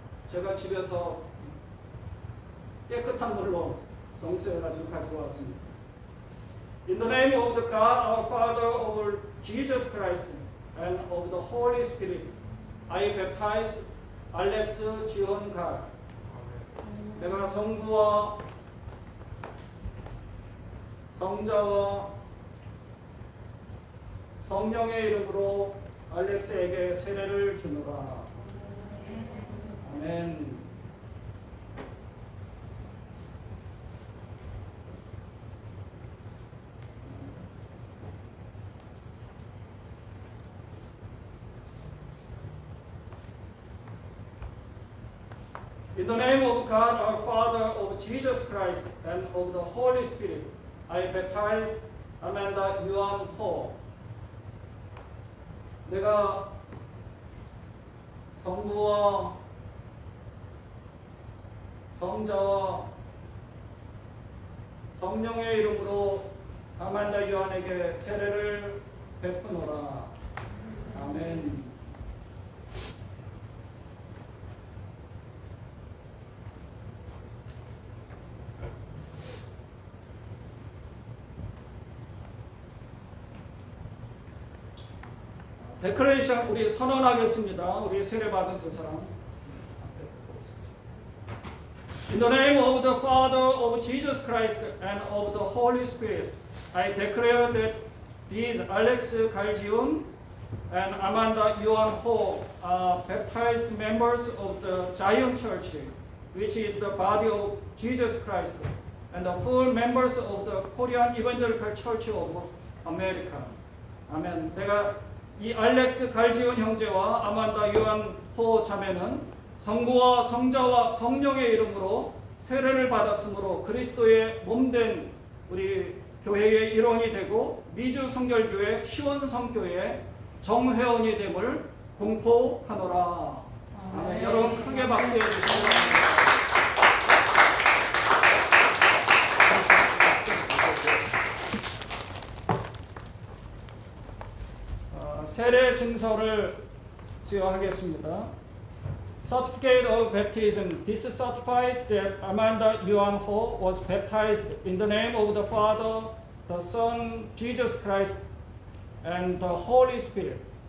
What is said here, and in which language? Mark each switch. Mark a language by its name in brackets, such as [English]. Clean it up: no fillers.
[Korean] 제가 집에서 깨끗한 물로 정수해가지고 가지고 왔습니다. [English] In the name of the God our Father, of Jesus Christ, and of the Holy Spirit, I baptize Alex 지원갈. [Korean] 내가 성부와 성자와 성령의 이름으로 알렉스에게 세례를 주노라. 아멘. [English] In the name of God our Father, of Jesus Christ, and of the Holy Spirit, I baptize Amanda Yuan Ho. [Korean] 내가 성부와 성자와 성령의 이름으로 아만다 요한에게 세례를 베푸노라. 아멘. 데클레이션 우리 선언하겠습니다. 우리 세례받은 두 사람. [English] In the name of the Father, of Jesus Christ, and of the Holy Spirit, I declare that these Alex Galjiun and Amanda Yuan Ho are baptized members of the Zion Church, which is the body of Jesus Christ, and the full members of the Korean Evangelical Church of America. [Korean] 아멘. 내가 이 알렉스 갈지온 형제와 아만다 요한 호 자매는 성부와 성자와 성령의 이름으로 세례를 받았으므로 그리스도의 몸된 우리 교회의 일원이 되고 미주 성결교회 시원성교회 정회원이 됨을 공포하노라. 아멘. 여러분 크게 박수해 주시기 바랍니다. 세례 증서를 수여하겠습니다. [English] Certificate of Baptism. This certifies that Amanda Yuan Ho was baptized in the name of the Father, the Son, Jesus Christ, and the Holy Spirit.